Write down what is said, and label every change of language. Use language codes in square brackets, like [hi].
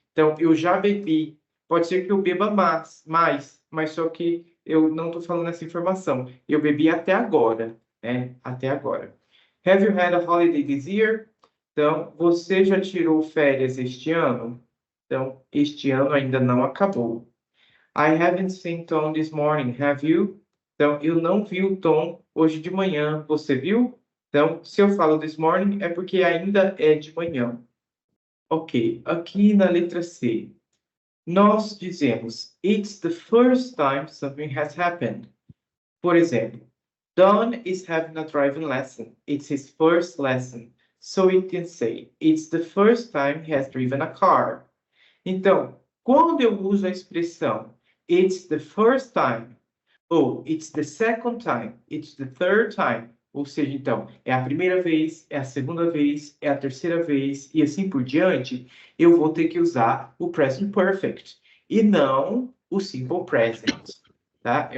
[pt] Então, eu já bebi. Pode ser que eu beba mais, mas só que eu não estou falando essa informação. Eu bebi até agora, né? Até agora. [en] Have you had a holiday this year? [pt] Então, você já tirou férias este ano? Então, este ano ainda não acabou. [en] I haven't seen Tom this morning, have you? [pt] Então, eu não vi o Tom hoje de manhã. Você viu? Então, se eu falo this morning, é porque ainda é de manhã. Ok, aqui na letra C, nós dizemos [en] it's the first time something has happened. [pt] Por exemplo, [en] Don is having a driving lesson. It's his first lesson. So we can say it's the first time he has driven a car. [pt] Então, quando eu uso a expressão it's the first time, ou it's the second time, it's the third time, ou seja, então, é a primeira vez, é a segunda vez, é a terceira vez, e assim por diante, eu vou ter que usar o present perfect, e não o simple present, tá?